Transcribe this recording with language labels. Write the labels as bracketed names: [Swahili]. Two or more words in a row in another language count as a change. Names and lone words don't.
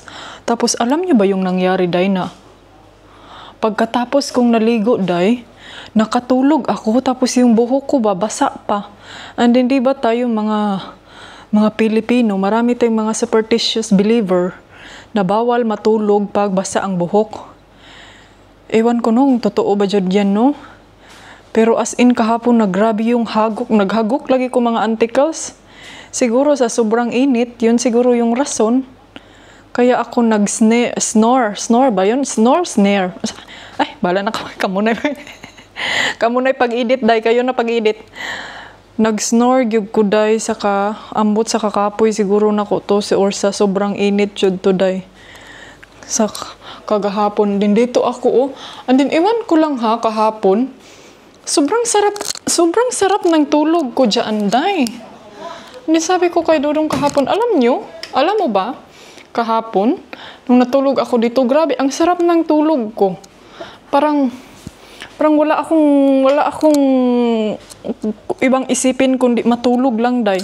[Filipino] Tapos, alam niyo ba yung nangyari day na? Pagkatapos kong naligo day, nakatulog ako, tapos yung buhok ko ba, basa pa. And hindi ba tayo mga Pilipino, marami tayong mga [English] superstitious believer [Filipino] na bawal matulog pag basa ang buhok. Ewan ko nung, totoo ba dyan, no? Pero as in kahapon, nagrabe yung naghagok lagi ko mga antikels. Siguro sa sobrang init, yun siguro yung rason. Kaya ako snore ba yun? Snare. [Cebuano] Ay, bala na kamunay. Kamunay pag-edit, day kayo na pag-edit. Nag-snore gyud ko day sa ambot sa kakapoy siguro nako to or sa sobrang init jud to day. [Filipino] Sa kagahapon din dito ako and then iwan ko lang kahapon. Sobrang sarap ng tulog ko diyan day. Hindi sabi ko kay Dodong kahapon, alam mo ba? Kahapon nung natulog ako dito, grabe ang sarap ng tulog ko. Parang wala akong ibang isipin kundi matulog lang day.